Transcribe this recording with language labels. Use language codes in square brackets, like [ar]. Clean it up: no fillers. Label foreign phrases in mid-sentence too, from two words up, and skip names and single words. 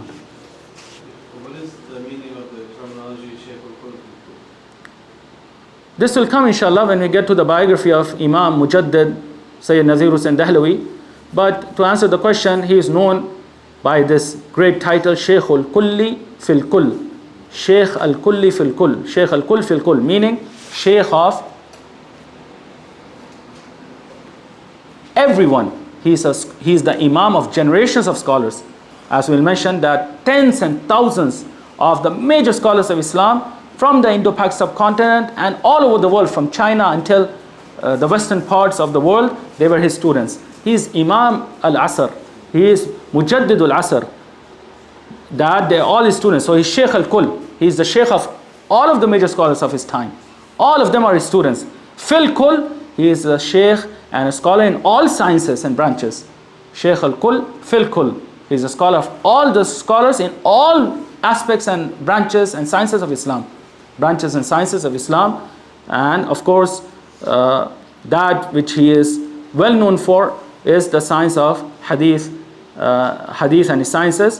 [en] What is the meaning of the terminology Shaykh al-Qul? This will come inshallah when we get to the biography of Imam Mujaddid Sayyid Nazir Hussain Dahlawi. But to answer the question, he is known by this great title, [ar] شيخ الكلّ في الكلّ. شيخ الكلّ في الكلّ. شيخ الكلّ في الكلّ, [en] meaning Shaykh of everyone. He is the Imam of generations of scholars. As we'll mention that tens and thousands of the major scholars of Islam from the Indo-Pak subcontinent and all over the world, from China until the western parts of the world, they were his students. He is Imam al-Asr. He is Mujaddid al-Asr. That they are all his students. So he's Shaykh al-Kull. He is the Shaykh of all of the major scholars of his time. All of them are his students. [ar] في الكلّ, [en] he is a Shaykh and a scholar in all sciences and branches. [ar] شيخ الكلّ في الكلّ. [en] He is a scholar of all the scholars in all aspects and branches and sciences of Islam. Branches and sciences of Islam. And of course, that which he is well known for is the science of Hadith, Hadith and his sciences.